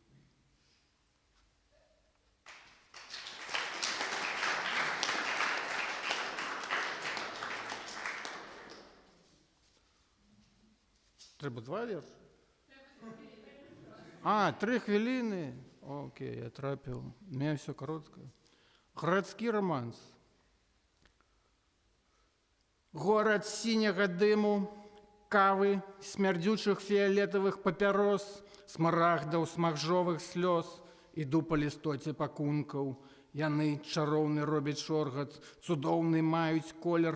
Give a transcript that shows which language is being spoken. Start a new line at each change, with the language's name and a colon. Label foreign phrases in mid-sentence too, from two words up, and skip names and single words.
Belarusian: Трэба два верша? 3 хвіліны? Окей, я трапіў.
Russian: У меня все короткое.
Belarusian: Гарадскі романс. Горад сіняга дыму, кавы, смярдзючых фіялетавых папярос, смарагдаў, смагжовых слёз, іду па лістоце пакункаў. Яны чароўны робяць шоргат, цудоўны маюць колер.